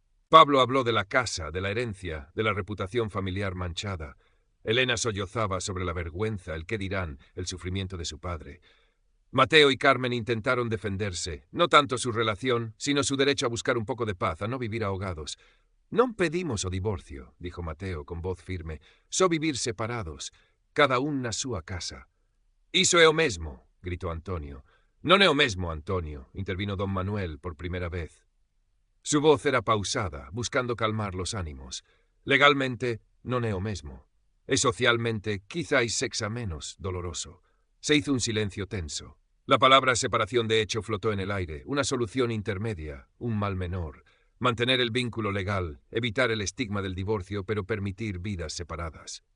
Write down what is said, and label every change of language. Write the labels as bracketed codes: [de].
[es] Pablo habló de la casa, de la herencia, de la reputación familiar manchada. Elena sollozaba sobre la vergüenza, el qué dirán, el sufrimiento de su padre. Mateo y Carmen intentaron defenderse, no tanto su relación, sino su derecho a buscar un poco de paz, a no vivir ahogados. [gl] «Non pedimos o divorcio», [es] dijo Mateo con voz firme, [gl] «só vivir separados, cada un na súa casa». «Iso é o mesmo», [es] gritó Antonio. [gl] «Non é o mesmo, Antonio», [es] intervino don Manuel por primera vez. Su voz era pausada, buscando calmar los ánimos. [gl] Legalmente, non é o mesmo. E socialmente, quizáis sexa menos doloroso. [es] Se hizo un silencio tenso. La palabra separación de hecho flotó en el aire, una solución intermedia, un mal menor. Mantener el vínculo legal, evitar el estigma del divorcio, pero permitir vidas separadas.